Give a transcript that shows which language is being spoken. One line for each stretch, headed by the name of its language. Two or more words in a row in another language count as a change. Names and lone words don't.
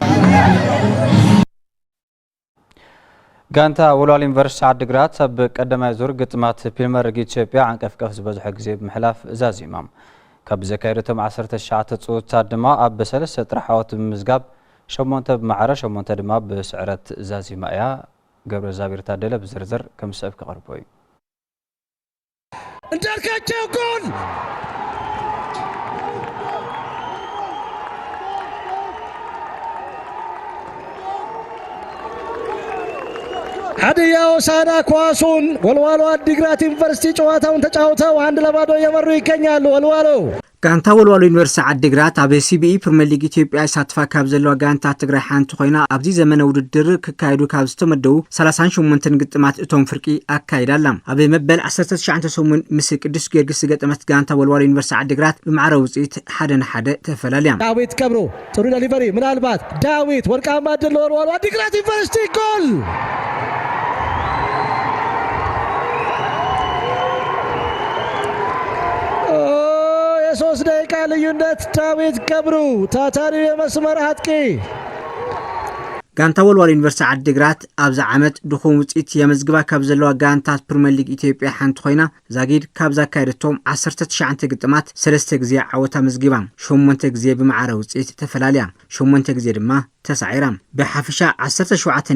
Tigrinya: ጋንታ ወልዋሎ ዩኒቨርሲቲ ዓዲግራት ኣብ ቀዳማይ ዙር ግጥማት ፕሪምየር ሊግ ኢትዮጵያ ዓንቀፍቀፍ ዝበዝሐ ግዜ ብምሕላፍ እዛዚሞም ካብ ዘካየደቶም 19 ጽውታት ድማ ኣብ በሰለስተ ጥራሕ ዓወት ብምዝጋብ 8 ብማዕረ 8 ድማ ብስዕረት እዛዚማ እያ ገብረ ዛቢር ታደለ ብዝርዝር ከም ሰብ ክቐርቦ እዩ
Amharic: እንዳርካቸው ጎል ሀዲያ ሆሳዕና ኳሱን ወልዋሎ ዓዲግራት ዩኒቨርሲቲ ጨዋታውን ተጫውተው 1-0 እየመሩ ይገኛሉ ወልዋሎ
Tigrinya: ጋንታ ወልዋሎ ዩኒቨርሲቲ ዓዲግራት ኣብ ሲቢኢ ፕሪምየር ሊግ ኢትዮጵያ ይሳተፋ ካብ ዘለዋ ጋንታ ትግራይ ሓንቲ ኮይና ኣብዚ ዘመነ ውድድር ክካየዱ ካብ ዝተመደቡ 38 ግጥማት እቶም ፍርቂ ኣካይዳላ ኣብ መበል 1998 ምስ ቅዱስ ጊዮርጊስ ገጠመት ጋንታ ወልዋሎ ዩኒቨርሲቲ ዓዲግራት ብማዕረ ውጽኢት 1-1 ተፈላለያ
Amharic: ዳዊት ከብሮ ጥሩ ዴሊቨሪ ምናልባት ዳዊት ወርቃማ ድል ወልዋሎ ዓዲግራት ዩኒቨርሲቲ ጎል የሶስት ደቂቃ ልዩነት ዳዊት ገብሩ ታታሪው የመስመር አጥቂ
Tigrinya: ጋንታ ወልዋሎ ዩኒቨርሲቲ ዓዲግራት ኣብዛ ዓመት ድኹም ውጽኢት የመዝግባ ካብ ዘለዋ ጋንታት ፕሪምየር ሊግ ኢትዮጵያ ሓንቲ ኮይና ዛጊድ ካብ ዘካየደቶም 19 ግጥማት 3 ግዜ ዓወታ መዝጊባ 8 ግዜ ብማዕረ ውጽኢት ተፈላለያ 8 ግዜ ድማ ተሳዒራ ብሓፈሻ 17